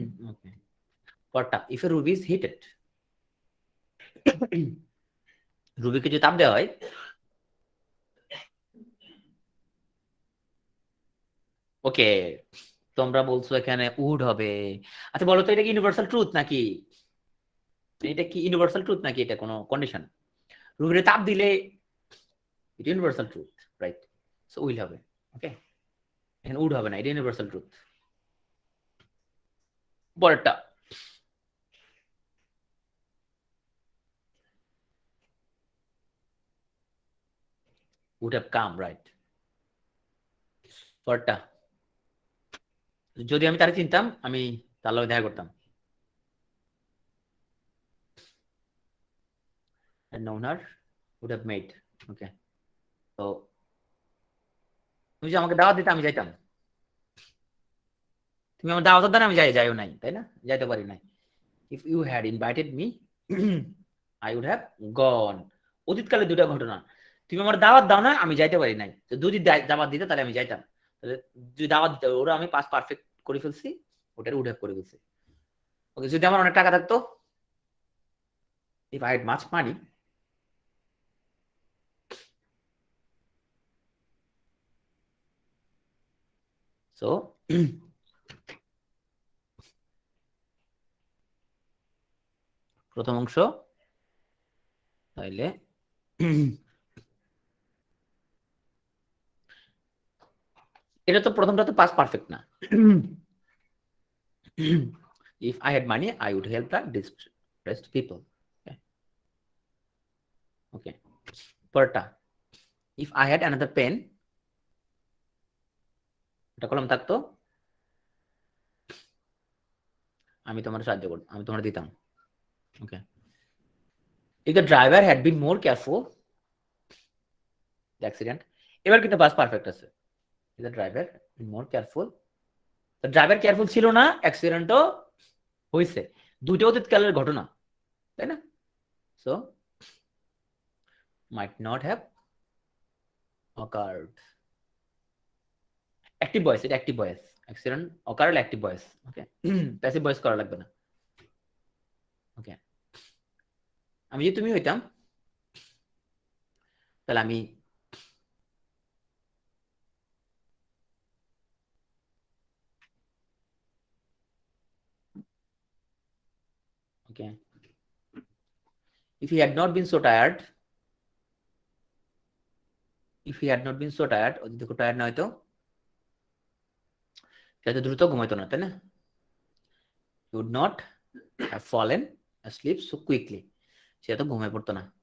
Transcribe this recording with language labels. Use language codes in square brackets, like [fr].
[bn] Okay, paratha [en] if a ruby is heated, [bn] রুবিকে যদি তাপ দেওয়া হয়, ওকে, তোমরা বলছো এখানে উড হবে। আচ্ছা বলো তো এটা কি ইউনিভার্সাল ট্রুথ নাকি, এটা কি ইউনিভার্সাল ট্রুথ নাকি এটা কোনো কন্ডিশন? রুবিরে তাপ দিলে এটা universal truth, right? So will হবে। ওকে, এখানে উড হবে না, এটা ইউনিভার্সাল ট্রুথ। [en] পরেরটা would have come, right? [bn] পরেরটা যদি আমি তারে চিনতাম আমি তার লগে দেখা করতাম। [en] had known her, would have made. Okay. [bn] So তুমি যে আমাকে দাওয়াত দিতে আমি যাইতাম, তুমি আমার দাওয়াত দাও, আমি যাইও নাই, তাই না? যাইতে পারি নাই। [en] If you had invited me, I would have gone. [bn] অতীতকালে দুটা ঘটনা, তুমি আমার দাওয়াত দাও না, আমি যাইতে পারি নাই। তো যদি দাওয়াত দিতে তাহলে আমি যাইতাম। তাহলে যদি দাওয়াত দিতে, ওরা আমি পাস পারফেক্ট করে ফেলছি, ওটার উড হ্যাভ করে ফেলছি। ওকে, যদি আমার অনেক টাকা থাকতো, [en] if I had much money, [bn] so প্রথম অংশ তাইলে এটা তো প্রথমটা তো পাস পারফেক্ট না। [en] If I had money, I would help the distressed people. Okay. [bn] Paratha, [en] if I had another pen, [bn] এটা কলম থাকতো, আমি তোমার সাহায্য করতাম, আমি তোমার দিতাম। ওকে। [en] If the driver had been more careful, the accident, [bn] এবার কিন্তু পাস পারফেক্ট আছে। [en] If the driver been more careful, the driver careful [bn] ছিল না, অ্যাক্সিডেন্টও হইছে, দুটো অতীতকালের ঘটনা, তাই না? [en] So might not have occurred. Active voice, এটা active voice, accident occurred active voice. Okay. [bn] Passive voice করা লাগবে না। ওকে, আমি যদি তুমি হইতাম তাহলে আমি okay, [en] if he had not been so tired, [bn] if he had not been so tired, ও যদি টায়ার্ড না হইতো, সে তো দ্রুত ঘুমাইতো না, তাই না? [en] He would not have fallen asleep so quickly, [bn] সে তো ঘুমায় পড়তো না।